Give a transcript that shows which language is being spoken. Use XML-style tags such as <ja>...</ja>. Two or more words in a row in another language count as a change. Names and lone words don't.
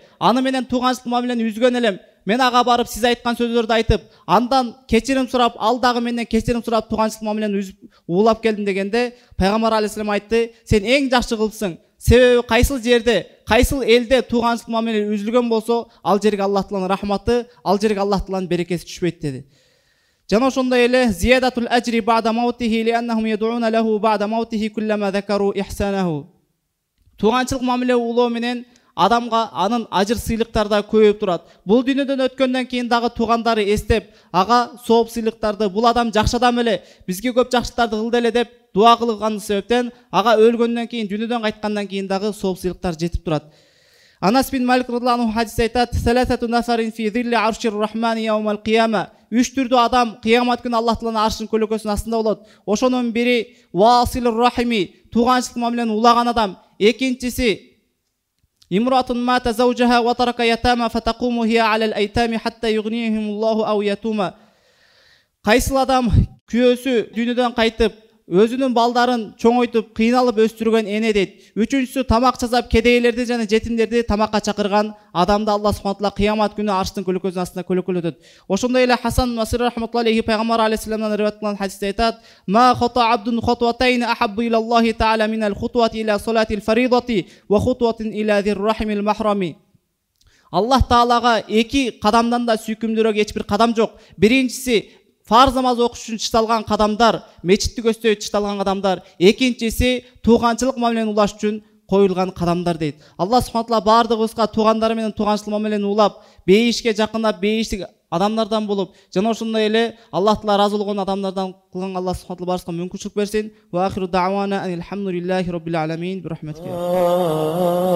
<ky>Аны менен тууганчылык мамилени үзгөн элем. Мен ага барып сиз айткан сөздөрдү айтып, андан кечирим сурап, ал дагы менден кечирим сурап тууганчылык мамилени үзүп уулап келдим" дегенде пайгамбар алейхиссалам айтты: "Сен эң жакшы кылыпсың. Себеби кайсыл жерде, кайсыл элде тууганчылык мамиле үзүлгөн болсо, ал жерге Аллах Тааланын рахматы, ал жерге Аллах Тааланын берекеси түшпөйт" деди. Жана ошондой эле</ky> <ar>زيادة الأجر بعد موته لأنهم يدعون له بعد موته كلما ذكروا إحسانه.</ar> <ky>Тууганчылык мамиле улоо менен адамга анын ажыр сыйлыктары да көбөйүп турат. Бул дүйнөдөн өткөндөн кийин дагы туугандары эстеп, ага сооп сыйлыктарды, бул адам жакшы адам эле, бизге көп жакшылыктарды кылды эле деп дуа кылган себептен ага өлгөндөн кийин, дүйнөдөн кайткандан кийин дагы сооп сыйлыктар жетип турат. Анас бин Малик</ky> <ar>رضي الله عنه</ar> <ky>хадисте айтат:</ky> <ar>"ثلاثة نفر في ظل عرش الرحمن يوم القيامة".</ar> <ky>Үч түрдүү адам кыямат күнү Аллах Тааланын аршынын көлөкөсүнүн астында болот. Ошонун бири</ky> <ar>واصل الرحم,</ar> <ky>тууганчылык мамилени улаган адам.</ky> <ar>Экинчиси امرأة مات زوجها وترك يتامى فتقوم هي على الأيتام حتى يغنيهم الله أو يموتوا.</ar> <ky>Кайсыл адам күйөөсү дүйнөдөн кайтып, өзүнүн балдарын чоңойтуп, кыйналып өстүргөн эне дейт. Үчүнчүсү тамак жасап, кедейлерди жана жетимдерди тамакка чакырган адамды Аллах</ky> <ar>سبحانه وتعالى</ar> <ky>кыямат күнү арштын көлөкөсүнүн астында көлөкөлөтөт. Ошондой эле Хасан Масир</ky> <ar>رحمة الله عليه</ar> <ky>пайгамбар алейхиссаламдан риваят кылган хадисте айтат:</ky> <ar>"ما خطا عبد خطوتين أحب إلى الله تعالى من الخطوة إلى الصلاة الفريضة وخطوة إلى ذي الرحم المحرم".</ar> <ky>Аллах Таалага эки кадамдан да сүйкүмдүүрөөк эч бир кадам жок. Биринчиси фарз намаз окуш үчүн чышталган кадамдар, мечитти көздөй чышталган кадамдар. Экинчиси тууганчылык мамилени улаш үчүн коюлган кадамдар дейт. Аллах</ky> <ar>سبحانه وتعالى</ar> <ky>бардыгыбызга туугандары менен тууганчылык мамилени улап, бейишке жакындап, бейиштик адамдардан болуп, жана ошондой эле Аллах Таала разы болгон адамдардан кылган Аллах</ky> <ar>سبحانه وتعالى</ar> <ky>барыбызга мүмкүнчүлүк берсин.</ky> <ar>وآخر دعوانا أن الحمد لله رب العالمين برحمته.</ar>